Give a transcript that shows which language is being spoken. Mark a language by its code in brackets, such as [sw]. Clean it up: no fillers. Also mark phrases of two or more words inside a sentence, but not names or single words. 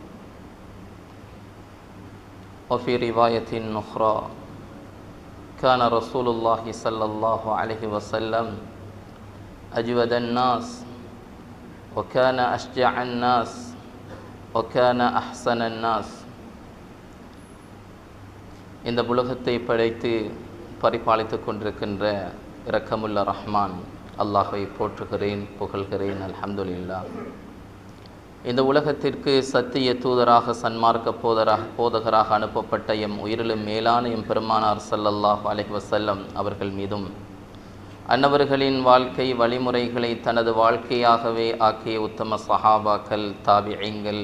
[ar] وفي رواية أخرى كان رسول الله صلى الله عليه وسلم أجود الناس وكان أشجع الناس وكان أحسن الناس [ta] இந்த உலகத்தை படைத்து பரிபாலித்துக் கொண்டிருக்கின்ற இரக்கமுள்ள ரஹ்மான் அல்லாஹ்வை போற்றுகிறேன், புகழ்கிறேன். [ar] அல்ஹம்துலில்லாஹ். [ta] இந்த உலகத்திற்கு சத்திய தூதராக சன்மார்க்க போதகராக அனுப்பப்பட்ட எம் உயிரிலும் மேலான எம் பெருமானார் [ar] صلى الله عليه وسلم [ta] அவர்கள் மீதும் அன்னவர்களின் வாழ்க்கை வழிமுறைகளை தனது வாழ்க்கையாகவே ஆக்கிய உத்தம சஹாபாக்கள், தாபிஈங்கள்,